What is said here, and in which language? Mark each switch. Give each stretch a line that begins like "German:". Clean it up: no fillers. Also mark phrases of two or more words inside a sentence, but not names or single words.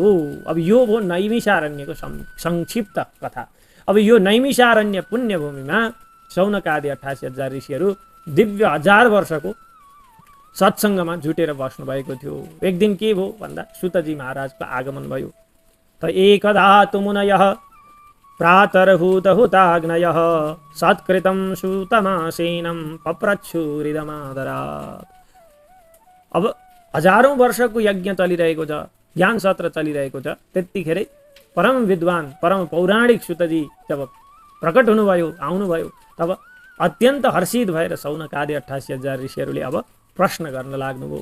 Nepali: अब यो भयो नैमिषारण्यको संक्षिप्त कथा। अब यो नैमिषारण्य पुण्यभूमिमा शौनकादि 88,000 ऋषिहरू दिव्य 1000 वर्षको सत्सङ्गमा जुटेर बस्नु भएको थियो। एक दिन के भयो भन्दा सुतजी महाराजको आगमन भयो।
Sanskrit: त एकदा तु मुनयः प्रातर्हूतहुताग्नयः सत्कृतं सूतमासेनं पप्रच्छुरिदमादरात्।
Nepali: अब हजारौं वर्षको यज्ञ चलिरहेको छ, ज्ञान सत्र चलिरहेको छ। त्यतिखेरै परम विद्वान परम पौराणिक सुतजी जब प्रकट हुनुभयो, आउनुभयो, तब अत्यन्त हर्षित भएर शौनकादि 88,000 ऋषिहरूले अब प्रश्न गर्न लाग्नुभयो।